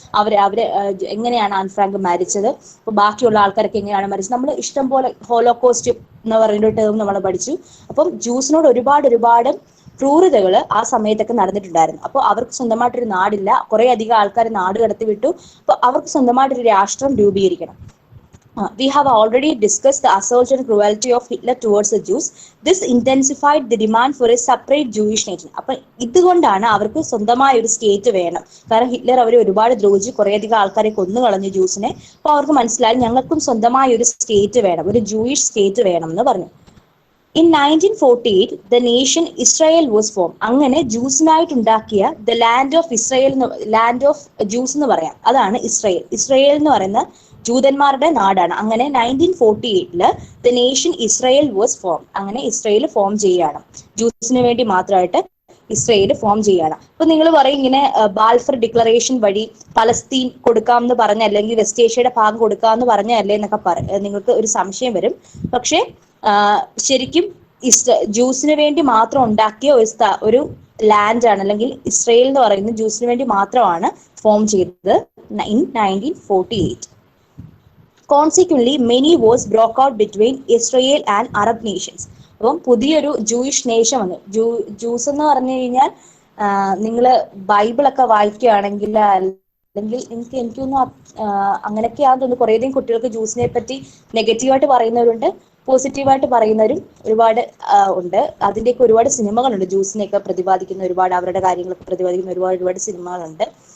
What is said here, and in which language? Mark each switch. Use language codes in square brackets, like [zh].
[ml] അവരെ എങ്ങനെയാണ് an Frank മരിച്ചത്, അപ്പൊ ബാക്കിയുള്ള ആൾക്കാരൊക്കെ എങ്ങനെയാണ് മരിച്ചത്, നമ്മൾ ഇഷ്ടം പോലെ ഹോളോകോസ്റ്റ് എന്ന് പറയുന്ന ടേം നമ്മൾ പഠിച്ചു. അപ്പം ജ്യൂസിനോട് ഒരുപാട് ക്രൂരതകൾ ആ സമയത്തൊക്കെ നടന്നിട്ടുണ്ടായിരുന്നു. അപ്പോൾ അവർക്ക് സ്വന്തമായിട്ടൊരു നാടില്ല, കുറെ അധികം ആൾക്കാർ നാട് കടത്തി വിട്ടു. അപ്പോൾ അവർക്ക് സ്വന്തമായിട്ടൊരു രാഷ്ട്രം രൂപീകരിക്കണം. [en] We have already discussed the assault and cruelty of Hitler towards the Jews. This intensified the demand for a separate Jewish nation. [ml] അപ്പൊ ഇതുകൊണ്ടാണ് അവർക്ക് സ്വന്തമായ ഒരു സ്റ്റേറ്റ് വേണം. കാരണം ഹിറ്റ്ലർ അവരെ ഒരുപാട് ദ്രോഹിച്ച് കുറേയധികം ആൾക്കാരെ കൊന്നു കളഞ്ഞു ജ്യൂസിനെ. അപ്പൊ അവർക്ക് മനസ്സിലായി ഞങ്ങൾക്കും സ്വന്തമായ ഒരു സ്റ്റേറ്റ് വേണം, ഒരു ജൂയിഷ് സ്റ്റേറ്റ് വേണം എന്ന് പറഞ്ഞു. [en] In 1948, the nation Israel was formed. [ml] അങ്ങനെ ജ്യൂസിനായിട്ടുണ്ടാക്കിയ the land of Israel, land of juice എന്ന് പറയാം, അതാണ് ഇസ്രയേൽ. ഇസ്രയേൽ എന്ന് പറയുന്ന ജൂതന്മാരുടെ നാടാണ്. അങ്ങനെ 1948 [en] The nation Israel was form. [ml] അങ്ങനെ ഇസ്രയേൽ ഫോം ചെയ്യുകയാണ്. ജ്യൂസിന് വേണ്ടി മാത്രമായിട്ട് ഇസ്രയേൽ ഫോം ചെയ്യുകയാണ്. അപ്പൊ നിങ്ങൾ പറയും ഇങ്ങനെ ബാൽഫർ ഡിക്ലറേഷൻ വഴി പലസ്തീൻ കൊടുക്കാം എന്ന് പറഞ്ഞ, അല്ലെങ്കിൽ വെസ്റ്റ് ഏഷ്യയുടെ ഭാഗം കൊടുക്കാം എന്ന് പറഞ്ഞല്ലേ എന്നൊക്കെ നിങ്ങൾക്ക് ഒരു സംശയം വരും. പക്ഷേ ശരിക്കും ജ്യൂസിന് വേണ്ടി മാത്രം ഉണ്ടാക്കിയ ഒരു ലാൻഡ് ആണ്, അല്ലെങ്കിൽ ഇസ്രയേൽ എന്ന് പറയുന്നത് ജ്യൂസിന് വേണ്ടി മാത്രമാണ് ഫോം ചെയ്തത് [en] in 1948. Consequently, many wars broke out between Israel and Arab nations. [ml] അപ്പം പുതിയൊരു ജൂയിഷ് നേഷൻ വന്നു. ജ്യൂസ് എന്ന് പറഞ്ഞു കഴിഞ്ഞാൽ നിങ്ങൾ ബൈബിളൊക്കെ വായിക്കുകയാണെങ്കിൽ, അല്ലെങ്കിൽ എനിക്കൊന്നും അങ്ങനെയൊക്കെയാണെന്ന് തോന്നുന്നു. കുറേയധികം കുട്ടികൾക്ക് ജ്യൂസിനെ പറ്റി നെഗറ്റീവായിട്ട് പറയുന്നവരുണ്ട്, പോസിറ്റീവായിട്ട് പറയുന്നവരും ഒരുപാട് ഉണ്ട്. അതിൻ്റെയൊക്കെ ഒരുപാട് സിനിമകളുണ്ട്. ജ്യൂസിനെയൊക്കെ പ്രതിപാദിക്കുന്ന ഒരുപാട്, അവരുടെ കാര്യങ്ങളൊക്കെ പ്രതിപാദിക്കുന്ന ഒരുപാട് സിനിമകളുണ്ട്.